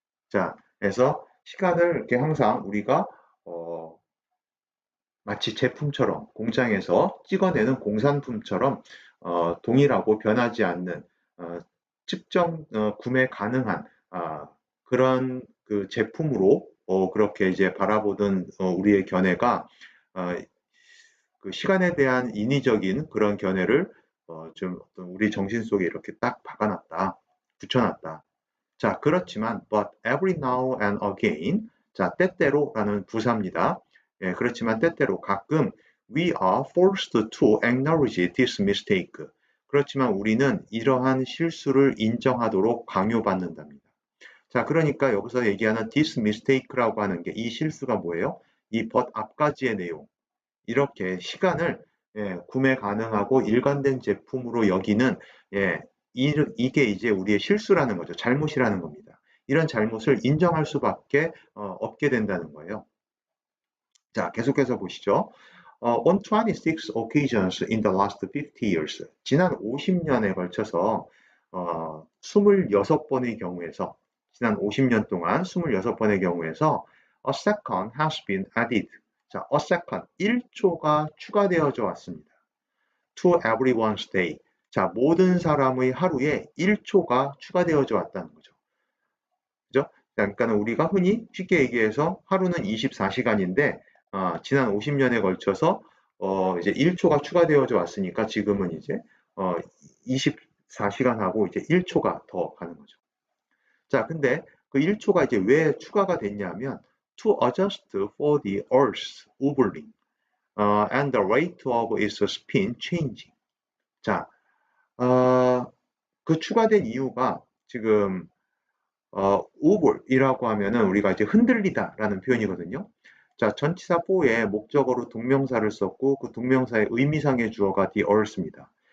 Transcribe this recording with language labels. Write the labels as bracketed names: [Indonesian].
[Korean] 자, 그래서 시간을 이렇게 항상 우리가 마치 제품처럼 공장에서 찍어내는 공산품처럼 동일하고 변하지 않는 측정 구매 가능한 그런 그 제품으로 그렇게 이제 바라보던 우리의 견해가 그 시간에 대한 인위적인 그런 견해를 좀 우리 정신 속에 이렇게 딱 박아놨다, 붙여놨다. 자, 그렇지만 [English] but every now and again, [Korean] 자, 때때로라는 부사입니다. 예, 그렇지만 때때로 가끔 [English] we are forced to acknowledge this mistake. [Korean] 그렇지만 우리는 이러한 실수를 인정하도록 강요받는답니다. 자, 그러니까 여기서 얘기하는 [English] this mistake [Korean] 라고 하는 게 이 실수가 뭐예요? 이 but 앞까지의 내용, 이렇게 시간을 구매 가능하고 일관된 제품으로 여기는 이게 이제 우리의 실수라는 거죠. 잘못이라는 겁니다. 이런 잘못을 인정할 수밖에 없게 된다는 거예요. 자, 계속해서 보시죠. [English] On 26 occasions in the last 50 years, [Korean] 지난 50년에 걸쳐서 26번의 경우에서, [English] 지난 50년 동안 26번의 경우에서 a second has been added. [Korean] 자, [English] a second, [Korean] 1초가 추가되어져 왔습니다. [English] To everyone's day. [Korean] 자, 모든 사람의 하루에 1초가 추가되어져 왔다는 거죠. 그죠? 그러니까 우리가 흔히 쉽게 얘기해서 하루는 24시간인데 지난 50년에 걸쳐서 이제 1초가 추가되어져 왔으니까 지금은 이제 24시간하고 이제 1초가 더 가는 거죠. 자, 근데 그 1초가 이제 왜 추가가 됐냐면 [English] to adjust for the Earth's orbiting and the rate of its spin changing. [Korean] 자, 그 추가된 이유가 지금 오볼이라고 하면은 우리가 이제 흔들리다라는 표현이거든요. 자, 전치사 for에 목적어로 동명사를 썼고 그 동명사의 의미상의 주어가 the earth입니다.